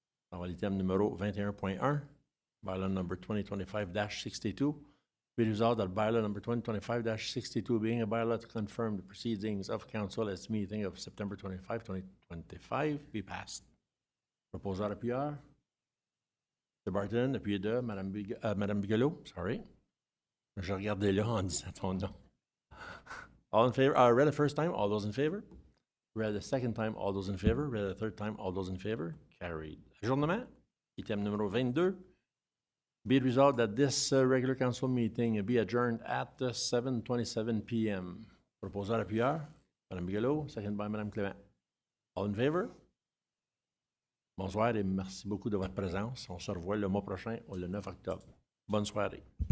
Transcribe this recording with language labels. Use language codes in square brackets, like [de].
[fr] On va à l'item numéro 21.1, bylaw number 2025-62. [en] Be resolved that bylaw number 2025-62 being a bylaw to confirm the proceedings of council at its meeting of September 25, 2025 be passed. [fr] Proposal appuyeur. Mr. Barton, appuyé de Madame Bigelow, [en] sorry. [fr] Je regardais là en disant ton nom. [en] All in favor? Read the first time, all those in favor? Read the second time, all those in favor? Read the third time, all those in favor? Carried. [fr] Ajournement. Item numéro 22. [en] Be it resolved that this regular council meeting be adjourned at 7:27 p.m. Proposal appuyeur. Madame Bigelow, second by Madame Clément. All in favor? [fr] Bonsoir et merci beaucoup de votre présence. On se revoit le mois prochain, le 9 octobre. Bonne soirée.